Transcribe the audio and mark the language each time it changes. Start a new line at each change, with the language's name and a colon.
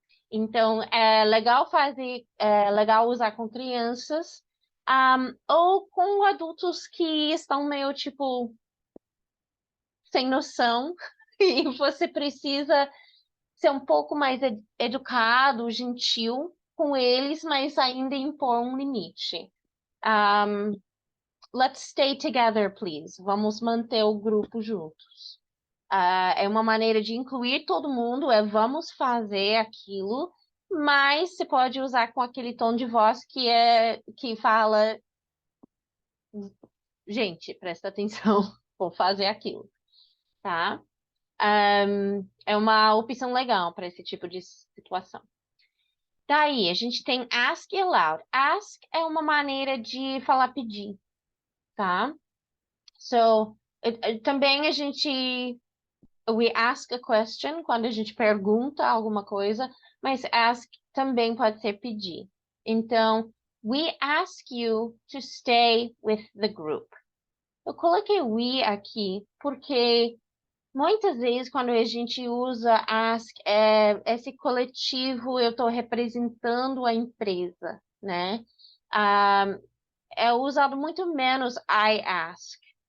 Portuguese: Então, é legal usar com crianças, ou com adultos que estão meio, tipo, sem noção, e você precisa ser um pouco mais educado, gentil com eles, mas ainda impor um limite.
English: Um, let's stay together, please.
Portuguese: Vamos manter o grupo juntos. É uma maneira de incluir todo mundo, vamos fazer aquilo, mas você pode usar com aquele tom de voz que fala, gente, presta atenção, vou fazer aquilo, tá? É uma opção legal para esse tipo de situação. Daí, a gente tem ask aloud. Ask é uma maneira de falar pedir, tá? So, também
English: we ask a question
Portuguese: quando a gente pergunta alguma coisa, mas ask também pode ser pedir. Então,
English: we ask you to stay with the group.
Portuguese: Eu coloquei we aqui porque muitas vezes quando a gente usa ask, esse coletivo, eu estou representando a empresa, né? Ah, é usado muito menos I ask.